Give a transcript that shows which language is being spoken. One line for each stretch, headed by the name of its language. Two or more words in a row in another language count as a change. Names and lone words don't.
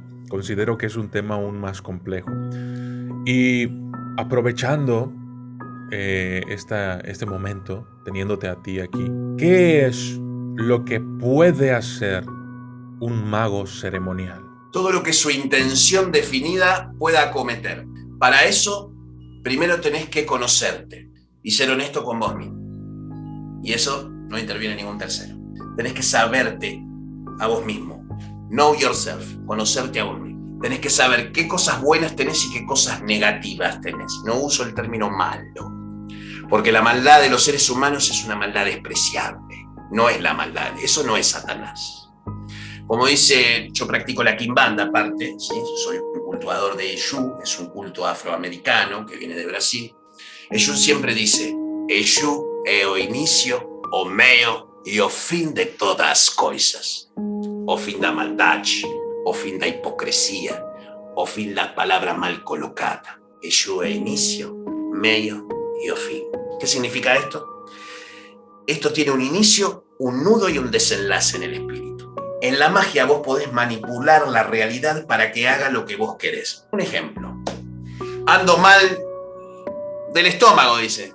Spanish: Considero que es un tema aún más complejo. Y aprovechando este momento, teniéndote a ti aquí, ¿qué es lo que puede hacer un mago ceremonial? Todo lo que su intención definida pueda acometer. Para eso, primero tenés que conocerte y ser honesto con vos mismo. Y eso no interviene ningún tercero. Tenés que saberte a vos mismo.
English: Know yourself,
Spanish: conocerte a vos mismo. Tenés que saber qué cosas buenas tenés y qué cosas negativas tenés. No uso el término malo, porque la maldad de los seres humanos es una maldad despreciable. No es la maldad, eso no es Satanás. Como dice, yo practico la quimbanda aparte, ¿sí? Soy un cultuador de Exu, es un culto afroamericano que viene de Brasil. Exu siempre dice,
Portuguese: Exu é o inicio, o meio e o fim de todas as coisas. O fim da maldade, o fim da hipocresía, o fim da palabra mal colocada. Exu é inicio, meio y o fin.
Spanish: ¿Qué significa esto? Esto tiene un inicio, un nudo y un desenlace en el espíritu. En la magia vos podés manipular la realidad para que haga lo que vos querés. Un ejemplo. Ando mal del estómago, dice.